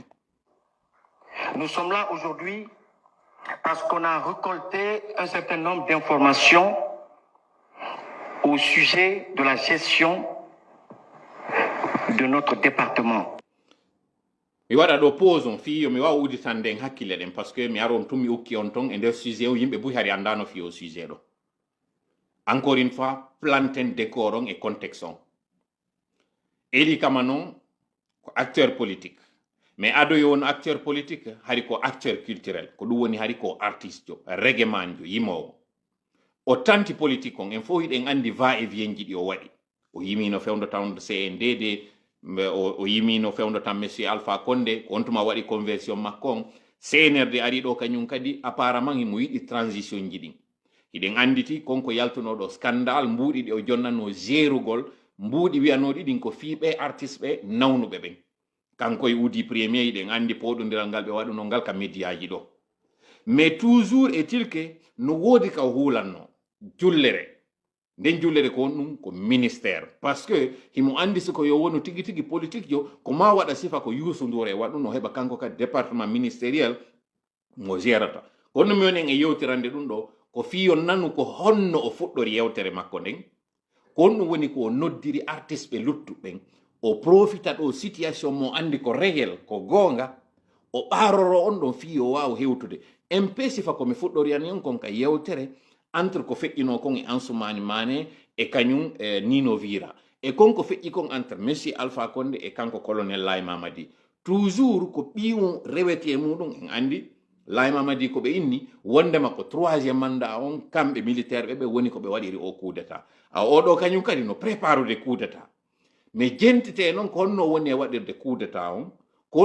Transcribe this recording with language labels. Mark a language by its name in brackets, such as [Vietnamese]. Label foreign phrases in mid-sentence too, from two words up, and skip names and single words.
[French] Nous sommes là aujourd'hui parce qu'on a récolté un certain nombre d'informations au sujet de la gestion de notre département. [Fula] Mi waɗa ɗo pause on fiyo mi wawa uditande en hakkille ɗen par ce que mi aron tun mi ukki on ton e nder sujet o yimɓe buy hari andano fiyo o sujet ɗo [French] encore une fois [Fula] planten décor on e contexte on Eli Kamano ko [French] acteur politique [Fula] mais adoyo won [French] acteur politique [Fula] hari ko [French] acteur culturel [Fula] ko ɗum woni hari ko artiste jo reggae man jo yimowo o tanti politique on en fof hiɗen andi [French] va et vient [Fula] ji ɗi o waɗi o yimino fewdo tawde CNDD o yimino fewdo tan monsieur Alpha Condé ko on tuma waɗi conversion makko on CNRD ari ɗo kañum kadi apparemment mo yiɗi transition ji ɗin hiɗen anditi konko yaltunoɗo scandale mbuuɗi ɗi o jonnano gérugol mbuuɗi wiyanoɗi ɗin ko fiiɓe artiste ɓe nawnuɓe ɓen kanko e uudi premier yiɗen andi poɗodiral ngal ɓe waɗuno ngal ka médiaji ɗo mais [French] toujours est-il que [Fula] no woodi ka huulanno jullere nden jullere ko ɗum ko ministère parce que himo andi siko yo wonu tigi tigi politique jo ko ma waɗa sifa ko Youssou Ndour e waɗuno heɓa kanko kadi [French] département ministériel [Fula] mo gérata kono mi woni en e yewtirande ɗum ɗo ko fiyo nanu ko honno o fuɗɗori yewtere makko nden ko ɗum woni ko noddiri artiste ɓe luttuɓen o profita ɗo situation mo andi ko réel ko gonga o ɓaroro on ɗon fiyo wawa hewtude MP sifa komi fuɗɗoriyani on kon ka yewtere entre ko feƴƴino kon e Ansoumani Mané e kañum Nino Vira e konko feƴƴi kon entre monsieur Alpha Condé e kanko colonel Laye Mamadi toujours ko ɓiwon rewete muɗum en andi Laye Mamadi ko ɓe inni wondema ko 3e mandat on kamɓe militaire ɓe woni ko ɓe waɗiri o [French] coup d'état [Fula] a oɗo kañum kadi no préparude [French] coup d'état [Fula] mais jentite noon ko honno woni e waɗirde [French] coup d'état [Fula] on ko